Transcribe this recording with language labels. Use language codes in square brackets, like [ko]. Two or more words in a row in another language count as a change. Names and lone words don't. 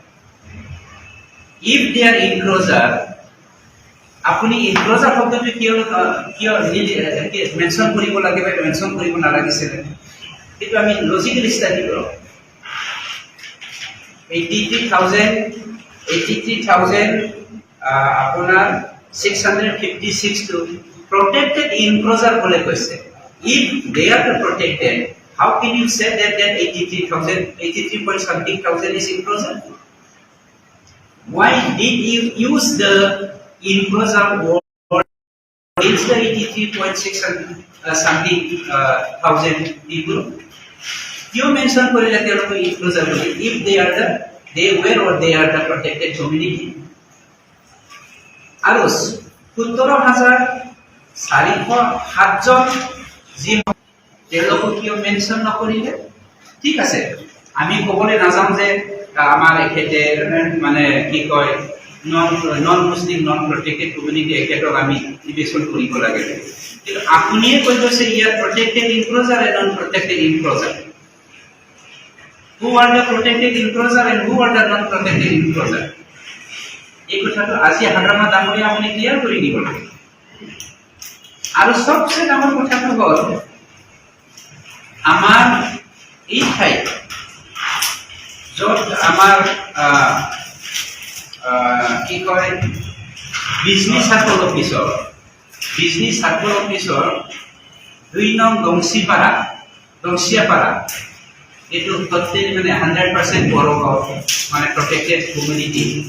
[en] If they are enclosure, [as] আপুনি ইনক্ল'জাৰ শব্দটো কিয় মেনশ্যন কৰিব লাগে বা মেনশ্যন কৰিব নালাগিছিলে, সেইটো আমি [en] logical study [as] কৰোঁ। 83,000 আপোনাৰ 656 টো [en] protected enclosure [as] বলে কৈছে। [en] If they are protected, how can you say that 83 point something thousand is enclosure? Why did you use the enclosure word? It's the 83.6 something thousand people. You mentioned [as] কৰিলে তেওঁলোকে enclosure বুলি, [en] if they were or they are the protected community. [as] আৰু 17,407 জন যি তেওঁলোকক কিয় মেনশ্যন নকৰিলে? ঠিক আছে, আমি ক'বলৈ নাযাম যে আমাৰ এখেতে মানে কি কয় [en] non Muslim non protected community [as] এখেতক আমি ইভেশ্যন কৰিব লাগে, কিন্তু আপুনিয়ে কৈ গৈছে ইয়াত [en] protected enclosure and non protected enclosure. [as] Who are the protected enclosure and who are the non protected enclosure? এই কথাটো আজি হাড্ৰামা ডাঙৰীয়া আপুনি ক্লিয়াৰ কৰি দিব লাগে। আৰু সবচেয়ে ডাঙৰ কথাটো হ'ল আমাৰ এই ঠাইত য'ত আমাৰ কি কয় [en] business circle officer [as] 2 নং দংচিয়াপাৰা এইটো টোটেলি মানে 100% বড়ো মানে [en] protected community.